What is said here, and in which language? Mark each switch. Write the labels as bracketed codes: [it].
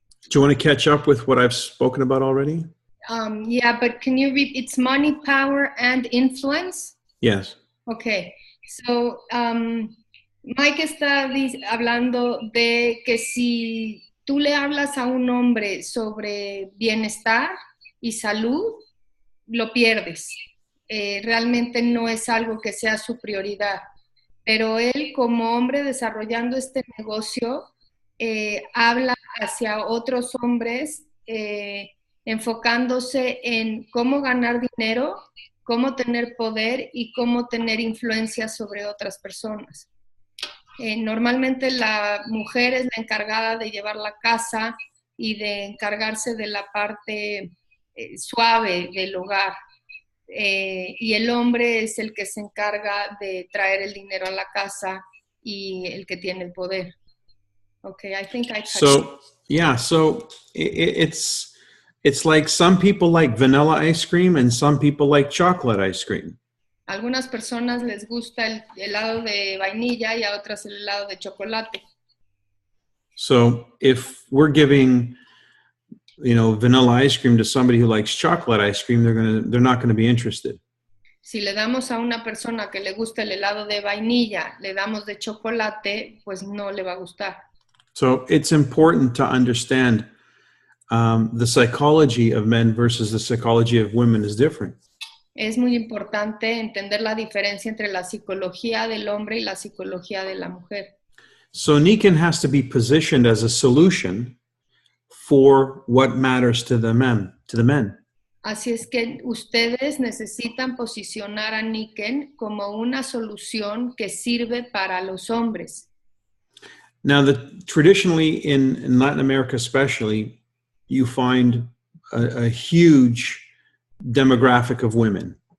[en] Do you want to catch up with what I've spoken about already? Yeah, but can you read? It's money, power, and influence? Yes. Okay. [es] So, Mike está hablando de que si tú le hablas a un hombre sobre bienestar y salud, lo pierdes. Realmente no es algo que sea su prioridad. Pero él, como hombre desarrollando este negocio, habla hacia otros hombres enfocándose en cómo ganar dinero, cómo tener poder y cómo tener influencia sobre otras personas. Normalmente la mujer es la encargada de llevar la casa y de encargarse de la parte suave del hogar. Y el hombre es el que se encarga de traer el dinero a la casa y el que tiene el poder. [en] Okay, I think I touched So, yeah, so it's like some people like vanilla ice cream and some people like chocolate ice cream. [es] Algunas personas les gusta el helado de vainilla y a otras el helado de chocolate. [en] So if we're giving, vanilla ice cream to somebody who likes chocolate ice cream, they're not going to be interested. [es] Si le damos a una persona que le gusta el helado de vainilla, le damos de chocolate, pues no le va a gustar. [en] So it's important to understand the psychology of men versus the psychology of women is different. [es] Es muy importante entender la diferencia entre la psicología del hombre y la psicología de la mujer. [en] So Nikken has to be positioned as a solution for what matters to the men. [es] Así es que ustedes necesitan posicionar a Nikken como una solución que sirve para los hombres. [en] Now, traditionally in Latin America especially, you find a huge demographic of women.